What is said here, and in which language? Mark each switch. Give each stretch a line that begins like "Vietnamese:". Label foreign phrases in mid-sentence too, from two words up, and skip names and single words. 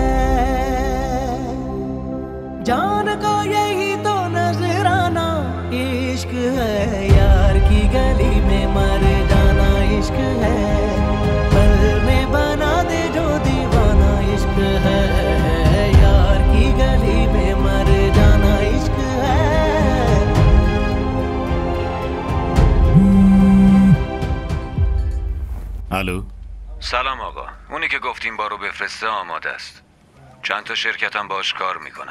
Urdu: جان کو یہی تو نظرانہ عشق ہے. یار کی گلی میں مر جانا عشق ہے. پل میں بنا دے جو دیوانہ عشق ہے. یار کی گلی میں مر جانا عشق ہے.
Persian: الو. سلام آقا، اونی که گفتیم بارو بفرسته آماده است. چند تا شرکتم باش کار میکنن.